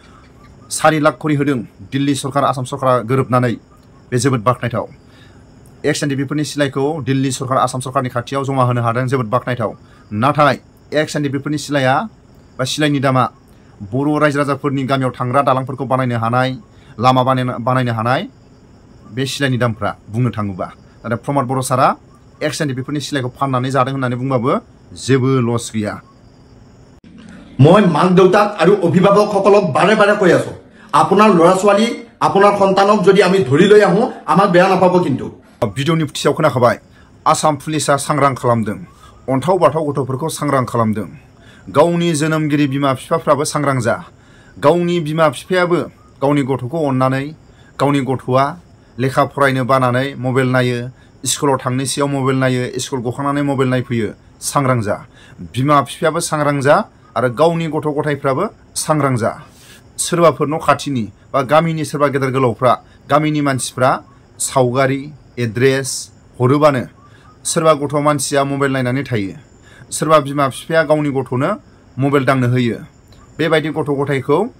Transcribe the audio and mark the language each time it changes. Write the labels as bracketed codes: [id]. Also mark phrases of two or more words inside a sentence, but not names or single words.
[brx] 4 लाख करि होदों दिल्ली सरकार आसाम सरकारा गोरोबनानै बे जोबोद बाखनायथाव एक्सएनडिपिफोरनि सिलाइखौ दिल्ली सरकार आसाम सरकारनि खाथियाव जमा होनो हादों जोबोद बाखनायथाव नाथाय एक्सएनडिपिफोरनि सिलाइया बा सिलाइनि दामा बर' रायजो राजाफोरनि गामियाव थांग्रा दालांफोरखौ बानायनो हानाय लामा बानायनो हानाय बे सिलाइनि दामफ्रा बुंनो थाङोबा नाथाय प्रमोद बर' सारा एक्सएनडिपिफोरनि सिलाइखौ फाननानै जादों होननानै बुंबाबो जेबो लस गैया [as] মই মাক দেউতাক আৰু অভিভাৱকসকলক বাৰে বাৰে কৈ আছো আপোনাৰ ল'ৰা ছোৱালী আপোনাৰ সন্তানক যদি আমি ধৰি লৈ আহো আমাক বেয়া নাপাব কিন্তু [brx] भिडिअनि फुथियाव खोनाखाबाय आसाम पुलिसा सांग्रां खालामदों अन्थाव बाथाव गथ'फोरखौ सांग्रां खालामदों गावनि जोनोमगिरि बिमा बिफाफ्राबो सांग्रां जा गावनि बिमा बिफायाबो गावनि गथ'खौ अननानै गावनि गथ'आ लेखा फरायनो बानानै मबाइल नायो स्कुलाव थांनोसैयाव मबाइल नायो स्कुल गखांनानै मबाइल नायफैयो सांग्रां जा बिमा बिफायाबो सांग्रां जा आरो गावनि गथ' गथायफ्राबो सांग्रां जा सोरबाफोर न' खाथिनि बा गामिनि सोरबा गेदेर गोलावफ्रा गामिनि मानसिफ्रा सावगारि एड्रेस हरोबानो सोरबा गथ' मानसिया मबाइल नायनानै थायो सोरबा बिमा बिफाया गावनि गथ'नो मबाइल दांनो होयो बेबायदि गथ' गथायखौ